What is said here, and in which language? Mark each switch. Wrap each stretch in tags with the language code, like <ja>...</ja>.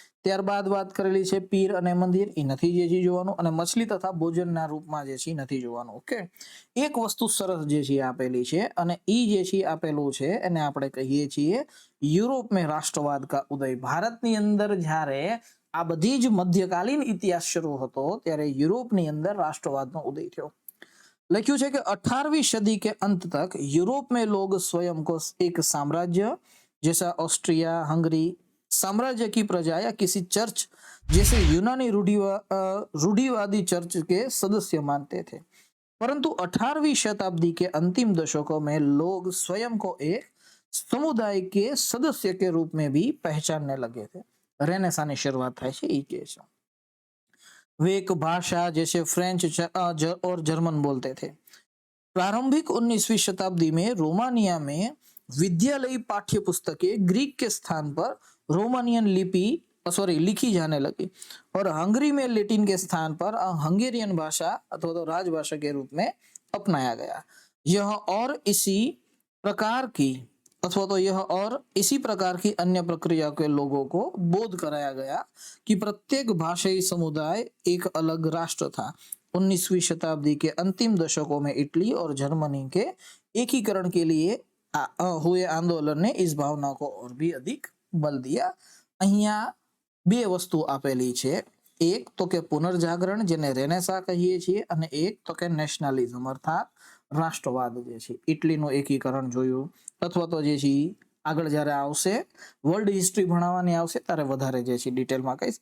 <gu>ત્યારબાદ વાત કરેલી છે પીર અને મંદિર, એ નથી જે છે જોવાનું, અને મછલી તથા ભોજનના રૂપમાં જે છે નથી જોવાનું. ઓકે, એક વસ્તુ સરસ જે છે આપેલી છે, અને ઈ જે છે આપેલું છે એને આપણે કહીએ છીએ યુરોપ</gu> <hi>में राष्ट्रवाद का उदय.</hi> <gu>ભારતની અંદર જ્યારે આ બધી જ મધ્યકાલીન ઇતિહાસ શરૂ હતો ત્યારે યુરોપની અંદર રાષ્ટ્રવાદનો ઉદય થયો. લખ્યું છે કે</gu> <hi>18वीं सदी के अंत तक यूरोप में लोग स्वयं को एक साम्राज्य जैसा ऑस्ट्रिया हंगरी साम्राज्य की प्रजा या किसी चर्च जैसे यूनानी रूढ़िवादी चर्च के सदस्य मानते थे, परंतु 18वीं शताब्दी के अंतिम दशकों में लोग स्वयं को एक समुदाय के सदस्य के रूप में भी पहचानने लगे थे. रेनेसां की शुरुआत</hi> <gu>થાય છે એ કે છે.</gu> <hi>वे एक भाषा जैसे फ्रेंच और जर्मन बोलते थे. प्रारंभिक 19वीं शताब्दी में रोमानिया में विद्यालयी पाठ्य पुस्तकें ग्रीक के स्थान पर रोमानियन लिखी जाने लगी, और हंगरी में लैटिन के स्थान पर हंगेरियन भाषा अथवा तो राजभाषा के रूप में अपनाया गया. यह और इसी प्रकार की अन्य प्रक्रिया के लोगों को बोध कराया गया कि प्रत्येक भाषाई समुदाय एक अलग राष्ट्र था. 19वीं शताब्दी के अंतिम दशकों में इटली और जर्मनी के एकीकरण के लिए हुए आंदोलन ने इस भावना को और भी अधिक बल दिया.</hi> <gu>અહીંયા બે વસ્તુ આપેલી છે. એક તો કે પુનર્જાગરણ, જેને રેનેસા કહીએ છીએ, અને એક તો કે નેશનલિઝમ અર્થાત રાષ્ટ્રવાદ જે છે. ઇટલીનું એકીકરણ જોયું, અથવા તો જે છે આગળ જ્યારે આવશે વર્લ્ડ હિસ્ટ્રી ભણાવવાની આવશે ત્યારે વધારે જે છે ડિટેલમાં કહીશ.</gu>